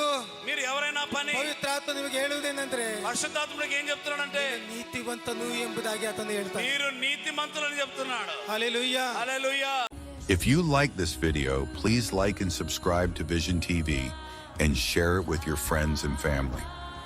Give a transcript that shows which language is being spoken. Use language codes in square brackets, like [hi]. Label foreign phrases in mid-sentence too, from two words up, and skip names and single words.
[te] మీరు ఎవరైనా పని, [kn] ಪವಿತ್ರಾತ್ಮ ನಿಮಗೆ ಹೇಳುವುದೇನೆಂದ್ರೆ, [te] పరిశుద్ధాత్ముడికి ఏం చెప్తున్నాడంటే, [kn] ನೀತಿವಂತನು ಎಂಬುದಾಗಿ ಆತನು ಹೇಳ್ತಾನೆ. [te] మీరు నీతిమంతులని చెప్తున్నాడు. హల్లెలూయా, హల్లెలూయా. [en] If you like this video, please like and subscribe to Vision TV and share it with your friends and family.